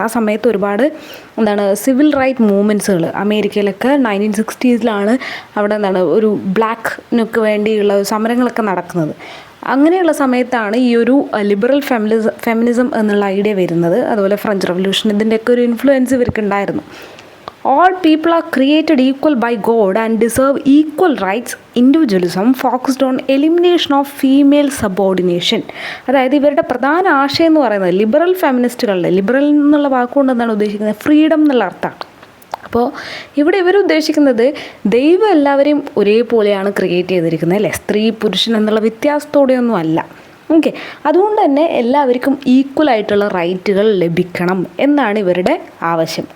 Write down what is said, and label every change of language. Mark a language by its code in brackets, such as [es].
[ml] ആ സമയത്ത് ഒരുപാട് സിവിൽ റൈറ്റ് മൂവ്മെൻറ്റ്സുകൾ അമേരിക്കയിലൊക്കെ 1960s അവിടെ ഒരു ബ്ലാക്കിനൊക്കെ വേണ്ടിയുള്ള സമരങ്ങളൊക്കെ നടക്കുന്നത്. അങ്ങനെയുള്ള സമയത്താണ് ഈ ഒരു ലിബറൽ ഫെമിനിസം എന്നുള്ള ഐഡിയ വരുന്നത്. അതുപോലെ ഫ്രഞ്ച് റവല്യൂഷൻ ഇതിൻ്റെയൊക്കെ ഒരു influence ഇവർക്കുണ്ടായിരുന്നു. [en] All people are created equal by God and deserve equal rights. Individualism focused on elimination of female subordination. [ml] അതായത് ഇവരുടെ പ്രധാന ആശയം എന്ന് പറയുന്നത് ലിബറൽ ഫെമിനിസ്റ്റുകളുടെ, ലിബറൽ എന്നുള്ള വാക്കുകൊണ്ട് എന്താണ് ഉദ്ദേശിക്കുന്നത്, ഫ്രീഡം എന്നുള്ള അർത്ഥമാണ്. അപ്പോൾ ഇവിടെ ഇവർ ഉദ്ദേശിക്കുന്നത് ദൈവം എല്ലാവരെയും ഒരേപോലെയാണ് ക്രിയേറ്റ് ചെയ്തിരിക്കുന്നത്, അല്ലേ? സ്ത്രീ പുരുഷൻ എന്നുള്ള വ്യത്യാസത്തോടെയൊന്നും അല്ല. ഓക്കെ, അതുകൊണ്ട് തന്നെ എല്ലാവർക്കും ഈക്വൽ ആയിട്ടുള്ള റൈറ്റുകൾ ലഭിക്കണം എന്നാണ് ഇവരുടെ ആവശ്യം.